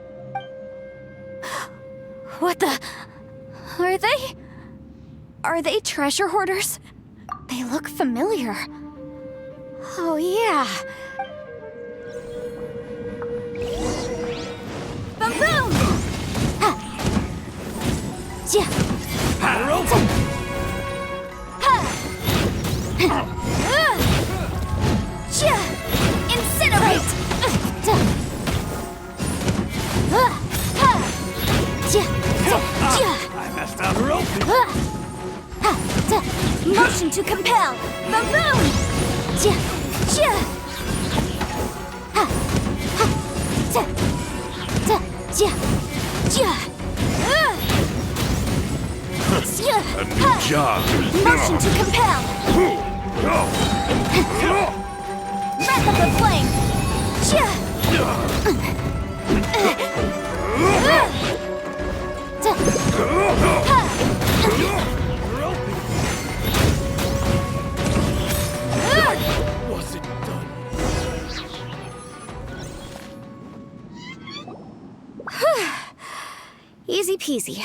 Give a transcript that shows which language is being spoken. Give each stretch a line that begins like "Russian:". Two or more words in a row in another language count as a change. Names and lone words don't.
English: What the... Are they... Are they treasure hoarders? They look familiar. Oh, yeah. Boom, boom! Ha! Ja! Ha! Ja! Incinerate! I messed up the rope. Motion to compel! Baboon! Ja! Ja! Ha! Ha! Ta! Ta! Ja! Ja! A new job. Motion to compel! Breath of the flame! Ja! Ta! Ha! Was it done? Easy peasy.